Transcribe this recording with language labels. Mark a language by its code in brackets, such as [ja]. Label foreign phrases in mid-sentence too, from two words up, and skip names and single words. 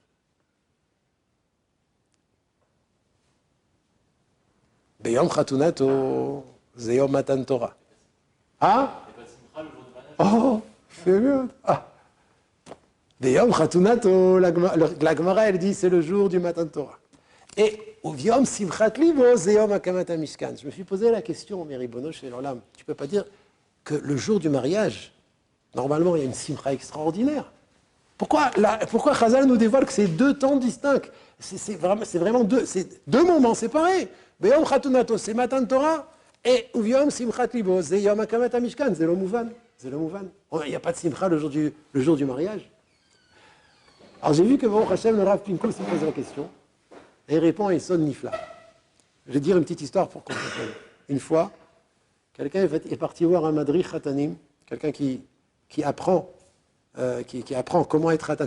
[he] ביום חתונתו זה יום מתן תורה. [fr] Ah? Oh, c'est bien. Ah. [he] ביום חתונתו, [fr] la Gemara, elle dit, c'est le jour du [he] מתן תורה. Et וביום שמחת לבו זה יום הקמת המשכן. [fr] Je me suis posé la question, mais Ribono chez l'Olam, tu ne peux pas dire que le jour du mariage, normalement, il y a une simcha extraordinaire. Pourquoi Chazal nous dévoile que c'est deux temps distincts? C'est vraiment deux moments séparés. [he] ביום חתונתו, [fr] c'est [he] מתן תורה, [fr] et [he] וביום שמחת לבו זה יום הקמת המשכן. [fr] C'est le Mouvan. Il n'y a pas de simcha le jour du mariage. Alors j'ai vu que [he] ברוך השם, [fr] le Rav Pinko, s'est posé la question. Et il répond à [he] יסוד נפלא. [fr] Je vais dire une petite histoire pour qu'on comprenne. Une fois, quelqu'un est parti voir un [he] מדריך חתנים, [fr] quelqu'un qui apprend comment être khatan.